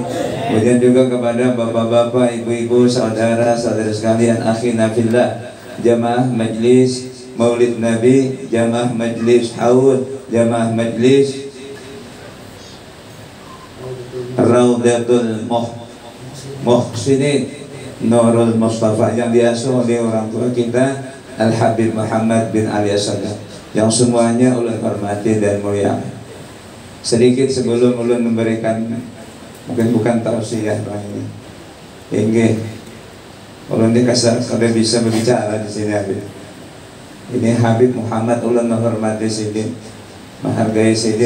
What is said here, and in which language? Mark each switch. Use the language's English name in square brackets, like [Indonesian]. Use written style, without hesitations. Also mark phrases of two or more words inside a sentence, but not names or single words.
[Indonesian] Kemudian juga kepada bapak-bapak, ibu-ibu, saudara-saudara sekalian, [Arabic] أخينا في الله, [Indonesian] jamaah majlis Maulid Nabi, jamaah majlis haud, jamaah majlis Raudatul Muhsinin, Nurul Mustafa yang diasuh oleh orang tua kita Al-Habib Muhammad bin Ali As-Sadat, yang semuanya ulun hormati dan muliakan. Sedikit sebelum ulun memberikan, mungkin bukan tausiah ini, inggih ulun dikasih kalau bisa berbicara di sini Habib. Ini Habib Muhammad, ulun menghormati Sidin, menghargai Sidin.